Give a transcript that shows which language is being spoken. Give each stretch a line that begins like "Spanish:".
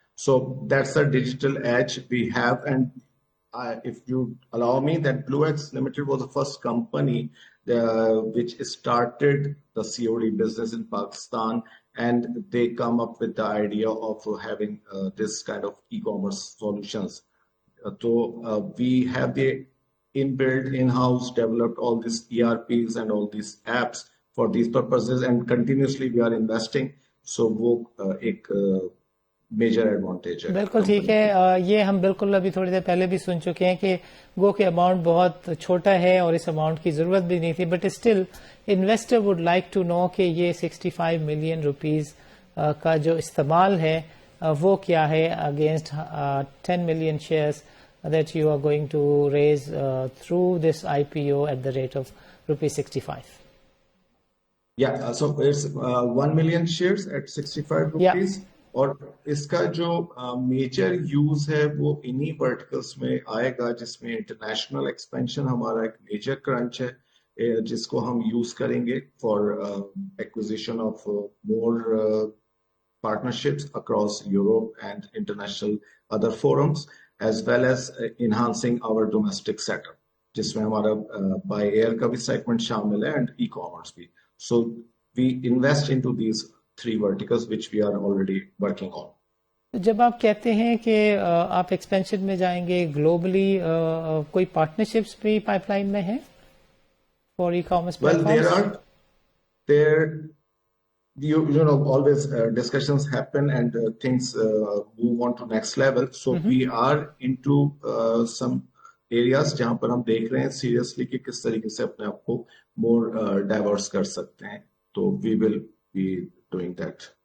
English: So that's the digital edge we have. And if you allow me, that Blue X Limited was the first company which started the COD business in Pakistan, and they come up with the idea of having this kind of e-commerce solutions. So we have the inbuilt in-house developed all these ERPs and all these apps for these purposes, and continuously we are investing.
Urdu: سو وہ ایک major advantage ہے. بالکل ٹھیک ہے. یہ ہم بالکل ابھی تھوڑی دیر پہلے بھی سن چکے ہیں کہ گو کہ اماؤنٹ بہت چھوٹا ہے اور اس اماؤنٹ کی ضرورت بھی نہیں تھی,
English: but still investor would like to know
Urdu: کہ یہ 65 ملین روپیز کا جو استعمال ہے وہ کیا ہے
English: Against 10 million shares that you are going to raise through this IPO at the rate of ₹65. Yeah, so it's 1 million shares at 65 rupees.
Urdu: اور اس کا جو میجر یوز ہے وہ انہی ورٹیکلس میں آئے گا جس میں انٹرنیشنل ایکسپینشن ہمارا ایک میجر کرنچ ہے جس کو ہم یوز کریں گے
English: for acquisition of more partnerships across Europe and international other forums, as well as enhancing our domestic setup,
Urdu: جس میں ہمارا by air کا بھی segment شامل ہے and e-commerce بھی.
English: So we invest into these three verticals which we are already working on.
Urdu: جب آپ کہتے ہیں کہ آپ ایکسپینشن میں جائیں گے گلوبلی, کوئی پارٹنرشپس بھی پائپ لائن میں ہیں
English: For e commerce platforms? You know, always discussions happen and things move on to next level. So we are into some areas
Urdu: جہاں پر ہم دیکھ رہے ہیں سیریسلی کہ کس طریقے سے اپنے آپ کو more diverse کر سکتے ہیں.
English: تو we will be doing that.